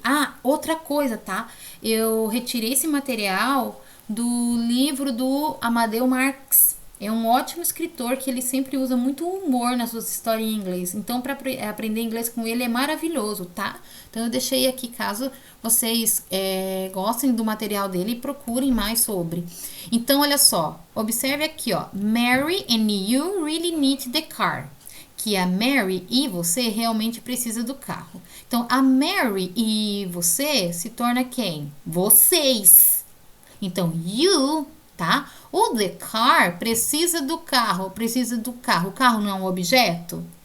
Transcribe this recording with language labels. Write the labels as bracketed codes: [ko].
[pt] Ah, outra coisa, tá? Eu retirei esse material do livro do Amadeu Marx. É um ótimo escritor que ele sempre usa muito humor nas suas histórias em inglês. Então, para aprender inglês com ele é maravilhoso, tá? Então, eu deixei aqui caso vocês gostem do material dele e procurem mais sobre. Então, olha só. Observe aqui, ó. [en] Mary and you really need the car. [pt] Que a Mary e você realmente precisa do carro. Então, a Mary e você se torna quem? Vocês. Então, you, tá? O [en] the car [pt] precisa do carro, precisa do carro. O carro não é um objeto?